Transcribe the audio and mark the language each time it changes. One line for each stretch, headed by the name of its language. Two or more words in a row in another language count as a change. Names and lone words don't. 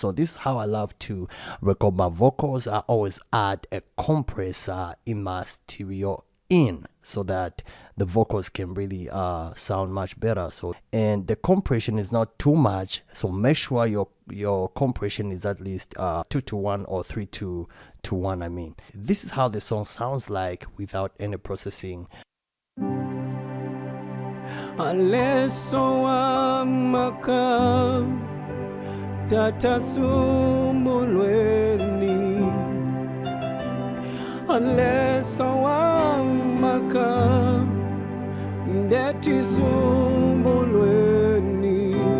English: So this is how I love to record my vocals. I always add a compressor in my stereo in so that the vocals can really sound much better. So, and the compression is not too much, so make sure your compression is at least 2:1 or 3:1. I mean, this is how the song sounds like without any processing.
Bemba: Aleso amaka tata sumbulweni Aleso amaka ndeti sumbulweni